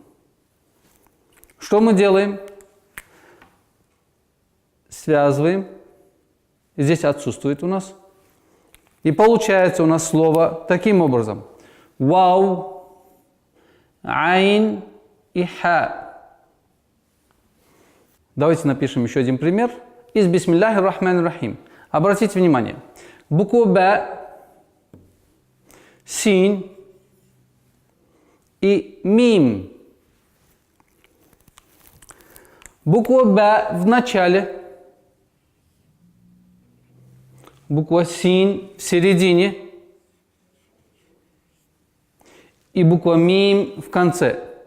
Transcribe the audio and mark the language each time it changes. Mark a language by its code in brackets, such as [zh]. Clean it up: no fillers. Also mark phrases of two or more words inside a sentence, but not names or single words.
[ru] Что мы делаем? Связываем. Здесь отсутствует у нас. И получается у нас слово таким образом. Вау, Айн и Ха. Давайте напишем еще один пример. [ar] Из بسم الله الرحمن الرحيم. [ru] Обратите внимание. Буква Б, Син и Мим. Буква Б в начале, буква Син в середине и буква Мим в конце.